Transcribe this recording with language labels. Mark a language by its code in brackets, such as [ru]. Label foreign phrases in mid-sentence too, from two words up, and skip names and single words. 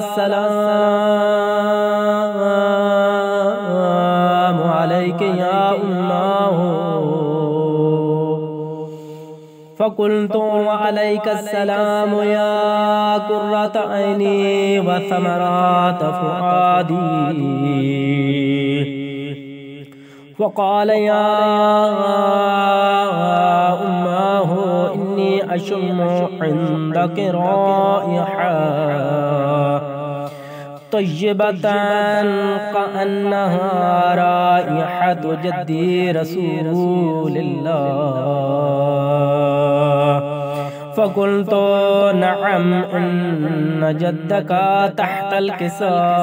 [ar] السلام عليك يا أماه فقلت عليك السلام يا قرة عيني وثمرة فؤادي فقال يا أماه إني أشم عندك رائحة طيبة كأنها رائحة جدي رسول الله فقلت نعم إن جدك تحت الكساء